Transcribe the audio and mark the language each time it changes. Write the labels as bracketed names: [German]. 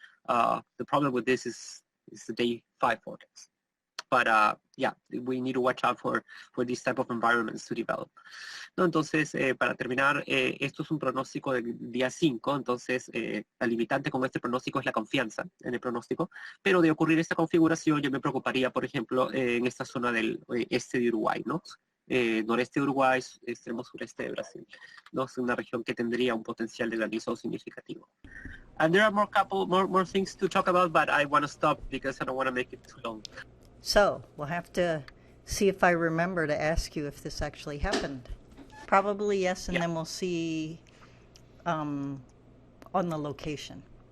[English] The problem with this is the day 5 forecast. But yeah, we need to watch out for these type of environments to develop. [Spanish] ¿No? Entonces, para terminar, esto es un pronóstico del día 5, entonces la limitante con este pronóstico es la confianza en el pronóstico, pero de ocurrir esta configuración yo me preocuparía, por ejemplo, en esta zona del este de Uruguay, ¿no? Noreste de Uruguay, extremo sureste de Brasil, ¿no? Es una región que tendría un potencial de granizo significativo. [English] And there are more things to talk about, but I want to stop because I don't want to make it too long. So we'll have to see if I remember to ask you if this actually happened. Probably yes, and then we'll see on the location.